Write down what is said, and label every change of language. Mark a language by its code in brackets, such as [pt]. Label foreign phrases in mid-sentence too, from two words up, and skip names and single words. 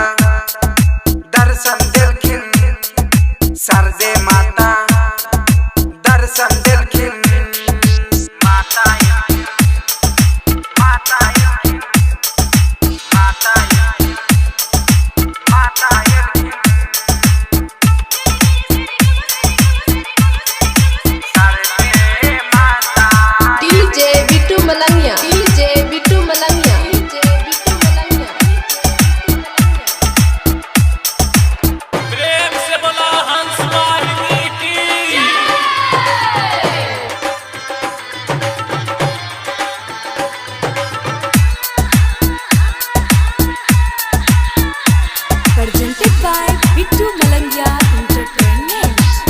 [mai] दर्शन देलखिन, शारदे माता दर्शन देलखिन, माता एलखिन, माता एलखिन, माता एलखिन, माता एलखिन, शारदे माता DJ Bittu Malangia, DJ Bittu Malangia, DJ Bittu Malangia. प्रेम से बोला हंस वाहिनी की। [en] Presented by Bittu Malangia Entertainment.